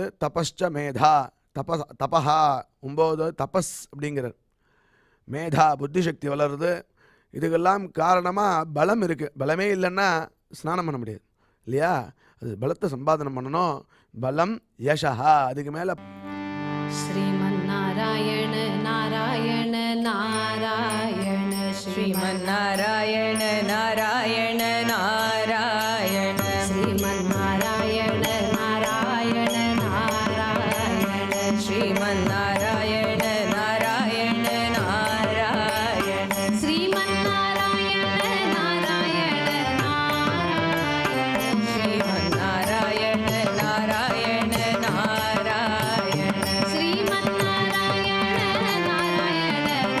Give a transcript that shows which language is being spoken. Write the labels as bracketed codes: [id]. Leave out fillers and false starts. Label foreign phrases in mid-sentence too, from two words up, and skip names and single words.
[sa] तपश्च मेधा, तपः 9 तपस् [ta] அப்படிங்கிறார். மேதா புத்தி சக்தி வளருது. இதுக்கெல்லாம் காரணமாக பலம் இருக்குது. பலமே இல்லைன்னா ஸ்நானம் பண்ண முடியாது இல்லையா? அது பலத்தை சம்பாதனம் பண்ணணும். [sa] बलं यशः. [ta] அதுக்கு மேலே [sa] श्रीमन्नारायण नारायण नारायण श्रीमन्नारायण नारायण नारायण श्रीमन्नारायण नारायण नारायण श्रीमन्नारायण नारायण नारायण श्रीमन्नारायण नारायण नारायण श्रीमन्नारायण नारायण नारायण श्रीमन्नारायण नारायण